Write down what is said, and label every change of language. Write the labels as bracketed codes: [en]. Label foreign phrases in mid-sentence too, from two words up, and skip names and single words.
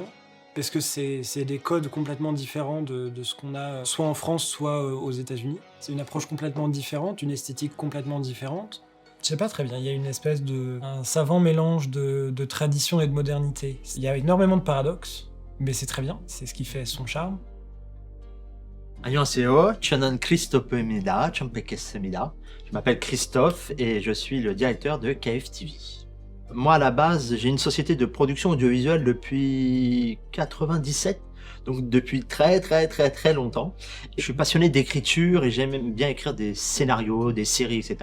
[fr] Parce que c'est des codes complètement différents de ce qu'on a soit en France, soit aux États-Unis. C'est une approche complètement différente, une esthétique complètement différente. Je sais pas très bien, il y a une espèce un savant mélange de tradition et de modernité. Il y a énormément de paradoxes, mais c'est très bien, c'est ce qui fait son charme. [ko] 안녕하세요. 저는 크리스토프입니다. 처음 뵙겠습니다. [fr] Je m'appelle Christophe et je suis le directeur de KFTV. Moi, à la base, j'ai une société de production audiovisuelle depuis 97, donc depuis très longtemps. Je suis passionné d'écriture et j'aime bien écrire des scénarios, des séries, etc.